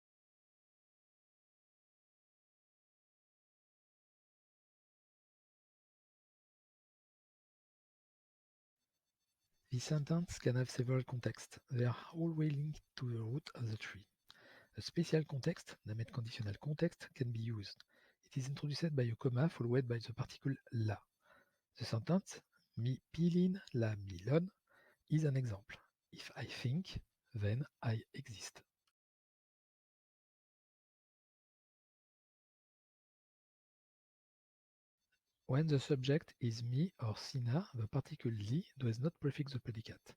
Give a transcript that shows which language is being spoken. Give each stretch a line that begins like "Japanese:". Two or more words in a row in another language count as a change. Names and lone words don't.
English: The sentence can have several contexts. They are always linked to the root of the tree. A special context, named conditional context, can be used. It is introduced by a comma followed by the particle la. The sentence
Toki Pona: mi pilin la milon
English: is an example. If I think, then I exist. When the subject is me or Sina, the particle li does not prefix the predicate.